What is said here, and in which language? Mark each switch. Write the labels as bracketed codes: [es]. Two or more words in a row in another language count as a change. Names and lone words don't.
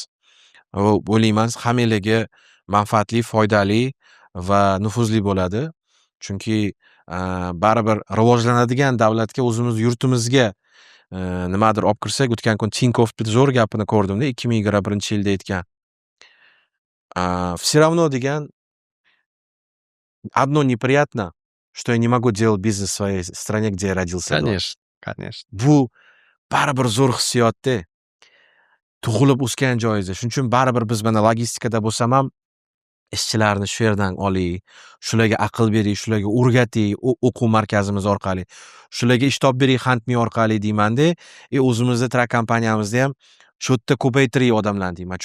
[uz] Va o'ylayman hammanglarga manfaatli, foydali va nufuzli bo'ladi. Chunki baribir rivojlanadigan davlatga o'zimiz yurtimizga nimadir olib kirsak, o'tgan kun Tinkovni zo'r gapini ko'rdimda 2021-yilda aytgan. [ru] Все равно degan одно неприятно, что я не могу делать бизнес в своей стране, где я родился. Конечно. [uz] Bu baribir zo'r hissiyotda. Tug'ilib o'sgan joyingizda. Shuning uchun baribir biz mana logistikada bo'lsam ham ishchilarni shu yerdan oling, shularga aql bering, shularga o'rgating, o'quv markazimiz orqali, shularga ish topib bering Handme orqali deymanda, o'zimizda trak kompaniyamizda ham shu yerda ko'paytiring odamlarni deyman.